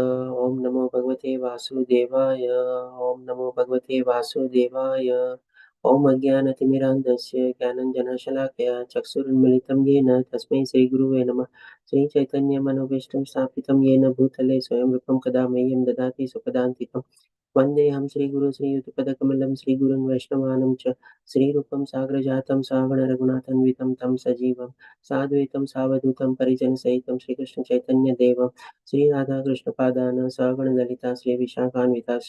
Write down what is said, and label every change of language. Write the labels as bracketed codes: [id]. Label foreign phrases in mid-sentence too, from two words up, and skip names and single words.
[sa] ઓમ નમો ભગવતે વાસુદેવાય. ઓમ નમો ભગવતે વાસુદેવાય. ઓમ અજ્ઞાનતિમિરાન્ધસ્ય જ્ઞાનંજનશલાકયા ચક્ષુરુન્મિલિतं येन તસ્मै શ્રીગુરુવે નમઃ. શ્રી ચૈતન્યમનોભીષ્ટં સ્થાપિतं येन ભૂતલે સ્વયં રૂપं કદા મह्यं દદાતિ સુખદાન્તિકम्. वन्देऽहं श्रीगुरु श्रीयुतपदकमलं श्रीगुरुन् वैष्णवानं च श्रीरूपं साग्रजातं सागणरघुनाथान्वितं तं सजीवं साद्वैतं सावधूतं परिजनसहितं श्रीकृष्णचैतन्यदेवं श्रीराधाकृष्णपादान् सागणललिता श्रीविशाखान्विताश्च.